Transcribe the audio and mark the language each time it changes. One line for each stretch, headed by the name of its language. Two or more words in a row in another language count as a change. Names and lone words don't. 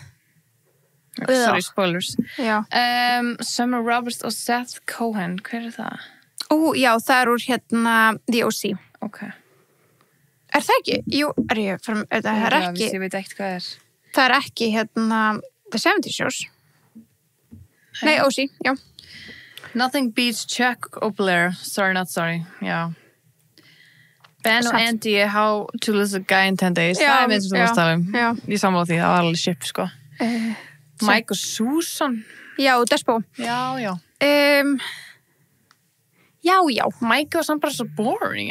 English: Sorry, spoilers.
Icelandic: Já. Summer Roberts og Seth Cohen, hver er það? Já, það er úr The O.C. Ok. Er það ekki? Jú, það er ekki. Ég veit ekkert hvað er. Það er ekki The 70's Shows. Nei, O.C., já.
English: Nothing beats Chuck og Blair. Sorry, not sorry.
Icelandic: Já. Ben og Andy, How to Lose a Guy in 10 Days. Það er mynd sem þú varst að tala um. Ég sammála því, það var alveg ship, sko. Mike og Susan. Já, Despo. Já. Já. Mike var samt bara svo boring.